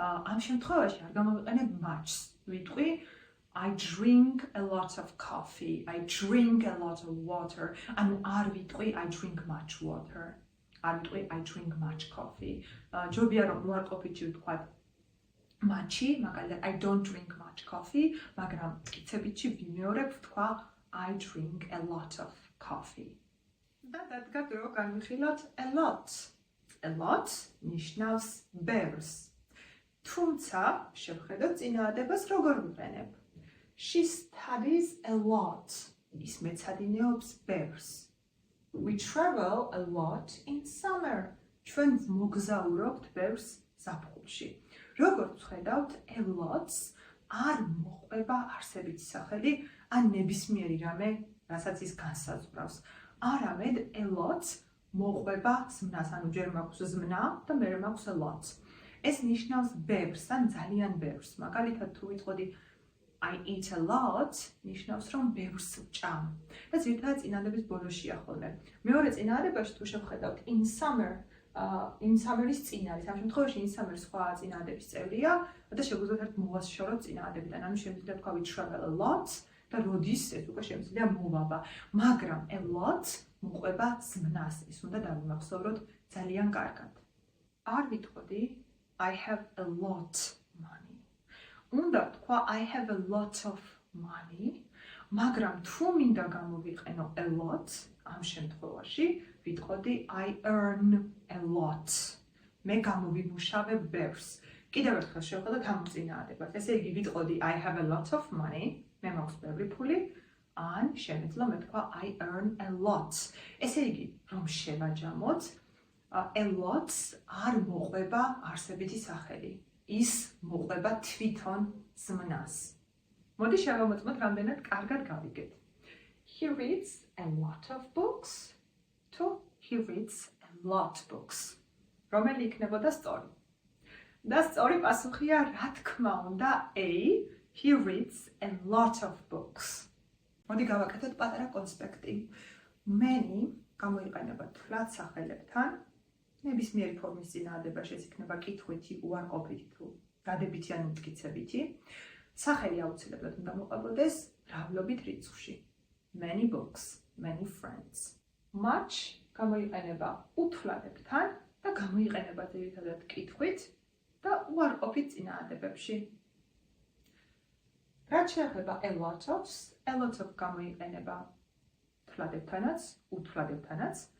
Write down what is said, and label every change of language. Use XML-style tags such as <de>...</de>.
<ka>ამ შემთხვევაში არ გამოვიყენებ much-ს. ვიტყვი</ka> <en>I drink a lot of coffee. I drink a lot of water.</en> <ka>ანუ არ ვიტყვი</ka> <en>I drink much water.</en> <ka>არ ვიტყვი</ka> <en>I drink much coffee.</en> <ka>ჯობია რომ უარყოფითში ვთქვათ much-ი, მაგალითად</ka> <en>I don't drink much coffee,</en> <ka>მაგრამ მტკიცებითში ვიმეორებ ვთქვა</ka> <en>I drink a lot of coffee.</en> <ka>და დადგათ რომ განვიხილოთ</ka> <en>a lot.</en> <ka>A lot ნიშნავს ბევრს. თუმცა შევხედოთ წინაადებას როგორ ვიყენებ.</ka> <en>She studies a lot.</en> <ka>ის მეცადინეობს ბევრს.</ka> <en>We travel a lot in summer.</en> <ka>ჩვენ მოგზაურობთ ბევრს ზაფხულში. როგორც ვხედავთ,</ka> <en>a lot-</en> <ka>ს არ მოყვება არსებითი სახელი ან ნებისმიერი რამე, რასაც ის განსაზღვრავს. არამედ a lot-ს მოყვება ზმნას, ანუ ჯერ მაქვს ზმნა და მერე მაქვს a lot. ეს ნიშნავს ბევრს ან ძალიან ბევრს. მაგალითად, თუ ვიტყოდი</ka> <en>I eat a lot,</en> <ka>ნიშნავს რომ ბევრს ვჭამ. და ძირითადად წინადების ბოლოშია ხოლმე. მეორე წინადებაში თუ შევხედავთ</ka> <en>in summer,</en> <ka>in summer-ის წინ არის. ამ შემთხვევაში</ka> <en>in summer</en> <ka>სხვა წინადების წევრია და შეგვიძლია ერთ მოვას შოროთ წინადებიდან. ანუ შემიძლია თქვა</ka> <en>we travel a lot</en> <ka>და როდის ეს უკვე შემიძლია მოვაბა. მაგრამ</ka> <en>a lot</en> <ka>მოყვება ზმნას. ის უნდა დავიმახსოვროთ ძალიან კარგად. არ ვიტყოდი</ka> <en>I have a lot money.</en> <ka>უნდა თქვა</ka> <en>I have a lot of money,</en> <ka>მაგრამ თუ მინდა გამოვიყენო</ka> <en>a lot,</en> <ka>ამ შემთხვევაში ვიტყოდი</ka> <en>I earn a lot.</en> <ka>მე გამოვიმუშავებ ბევრს. კიდევ ერთხელ შევხედოთ ამ წინაადებას. ესე იგი ვიტყოდი</ka> <en>I have a lot of money,</en> <ka>მე მაქვს ბევრი ფული, ან შემეძლო მე თქვა</ka> <en>I earn a lot.</en> <ka>ესე იგი, რომ შევაჯამოთ, a lot-ს არ მოყვება არსებითი სახელი. ის მოყვება თვითონ ზმნას. მოდი შევამოწმოთ რამდენად კარგად გავიგეთ.</ka> <en>He reads a lot of books. To he reads a lot books.</en> <ka>რომელი იქნებოდა სწორი? და სწორი პასუხია, რა თქმა უნდა, A.</ka> <en>He reads a lot of books.</en> <ka>მოდი გავაკეთოთ პატარა კონსპექტი. Many გამოიყენება თვლად სახელებთან. ნებისმიერი ფორმის წინაადებაში ეს იქნება კითხვითი, უარყოფითი თუ დადებითი ან მტკიცებითი. სახელი აუცილებლად უნდა მოყვებოდეს მრავლობით რიცხვში.</ka> <en>Many books, many friends.</en> <ka>Much გამოიყენება უთვლებებთან და გამოიყენება ძირითადად კითხვით და უარყოფით წინაადებებში. რაც შეეხება</ka> <en>a lot of-</en> <ka>ს, a lot of გამოიყენება თვლებებთანაც, უთვლებებთანაც.</ka>